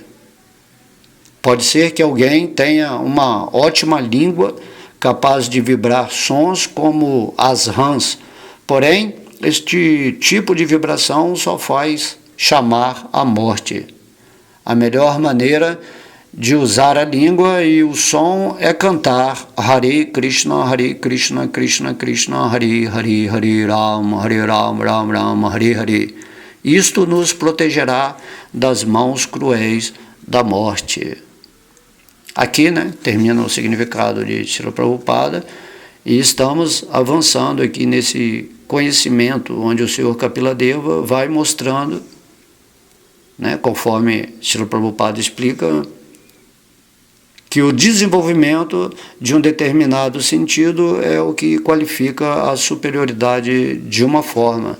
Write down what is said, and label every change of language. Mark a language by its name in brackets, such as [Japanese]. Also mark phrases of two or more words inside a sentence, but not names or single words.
[Portuguese] Pode ser que alguém tenha uma ótima língua capaz de vibrar sons como as rãs, porém, este tipo de vibração só faz chamar a morte. A melhor maneira de usar a língua e o som é cantar [Sanskrit] हरे कृष्ण, कृष्ण कृष्ण, हरे हरे, हरे राम, राम राम, हरे हरे. [Portuguese] Isto nos protegerá das mãos cruéis da morte. Aqui, termina o significado de Srila Prabhupada e estamos avançando aqui nesse conhecimento onde o Senhor Kapila Deva vai mostrando, conforme Srila Prabhupada explica, que o desenvolvimento de um determinado sentido é o que qualifica a superioridade de uma forma.